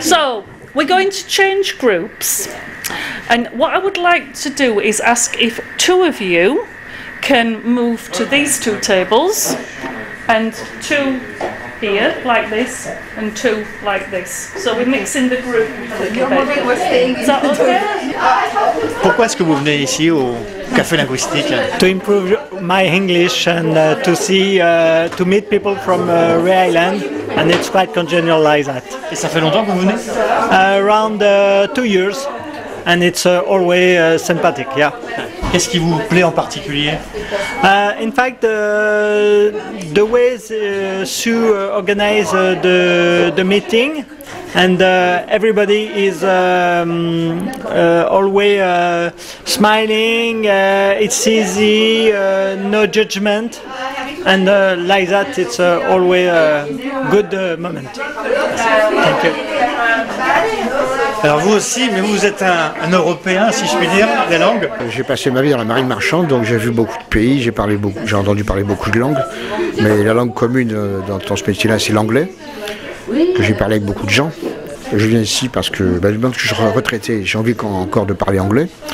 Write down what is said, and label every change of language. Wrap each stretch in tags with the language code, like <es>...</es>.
<en>So, we're going to change groups. And what I would like to do is ask if 2 of you can move to these 2 tables, and 2 here, like this, and 2 like this. So we're mixing the group a little bit. Is that okay?</en> <fr>Pourquoi est-ce que vous venez ici au café linguistique?</fr> <en>To improve my English and to meet people from Ray Island, and it's quite congenial like that.</en> <fr>Et ça fait longtemps que vous venez?</fr> <en>Around 2 years, and it's always sympathetic, yeah.</en> <fr>Qu'est-ce qui vous plaît en particulier?</fr> <en>In fact, the way Sue organize the meeting, and everybody is always smiling. It's easy, no judgment, and like that, it's always a good moment. Thank you.</en> <fr>Alors vous aussi, mais vous êtes un Européen, si je puis dire, des langues. J'ai passé ma vie dans la marine marchande, donc j'ai vu beaucoup de pays, j'ai entendu parler beaucoup de langues. Mais la langue commune dans ce métier-là, c'est l'anglais, que j'ai parlé avec beaucoup de gens. Je viens ici parce que, même que je suis retraité, j'ai envie encore de parler anglais.</fr>